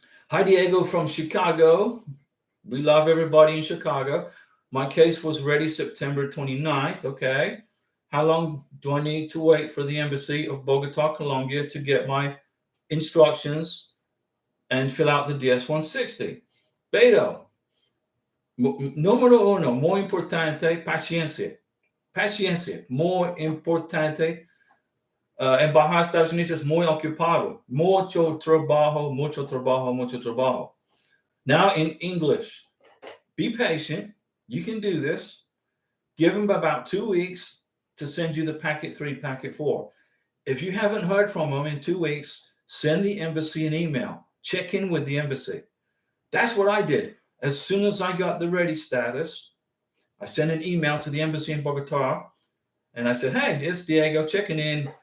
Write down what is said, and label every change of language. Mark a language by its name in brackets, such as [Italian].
[English] Hi, Diego from Chicago. We love everybody in Chicago. My case was ready September 29th. Okay. How long do I need to wait for the embassy of Bogota, Colombia to get my instructions and fill out the DS-160? [Spanish] Beto, número uno, muy importante, paciencia. Paciencia, muy importante. Embajada de Estados Unidos muy ocupado. Mucho trabajo, mucho trabajo, mucho trabajo. [English] Now in English, be patient. You can do this. Give them about 2 weeks to send you the packet 3, packet 4. If you haven't heard from them in 2 weeks, send the embassy an email. Check in with the embassy. That's what I did. As soon as I got the ready status, I sent an email to the embassy in Bogota, and I said, hey, it's Diego checking in.